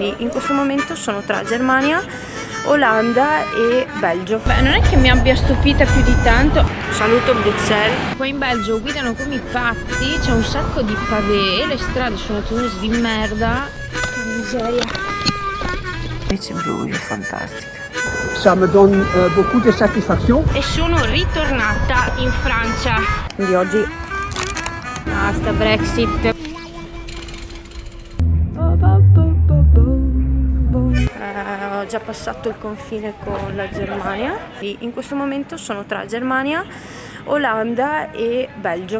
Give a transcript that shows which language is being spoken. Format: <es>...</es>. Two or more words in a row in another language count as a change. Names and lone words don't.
<it>in questo momento sono tra Germania, Olanda e Belgio. non è che mi abbia stupita più di tanto. Saluto Bruxelles. Qua in Belgio guidano come i pazzi, c'è un sacco di pavé, le strade sono tutte di merda. Che miseria. Invece buio, fantastico.</it> <fr>Ça me donne beaucoup de satisfaction.</fr> <it>E sono ritornata in Francia. Quindi oggi Basta Brexit. ho già passato il confine con la Germania. In questo momento sono tra Germania, Olanda e Belgio.</it>